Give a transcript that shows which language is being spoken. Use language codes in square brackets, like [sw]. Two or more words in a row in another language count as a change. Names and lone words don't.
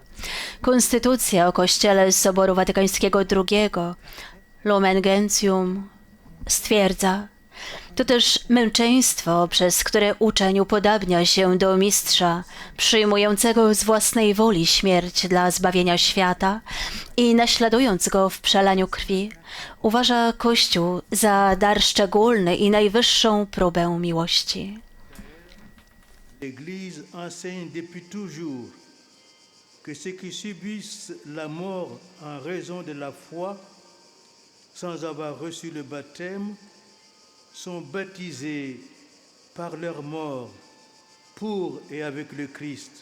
[pl] Konstytucja o Kościele z Soboru Watykańskiego II, Lumen Gentium, stwierdza: to też męczeństwo, przez które uczeń upodabnia się do mistrza, przyjmującego z własnej woli śmierć dla zbawienia świata i naśladując go w przelaniu krwi, uważa Kościół za dar szczególny i najwyższą próbę miłości. [fr] L'Église enseigne depuis toujours que ceux qui subissent la mort en raison de la foi, sans avoir reçu le baptême, sont baptisés par leur mort pour et avec le Christ.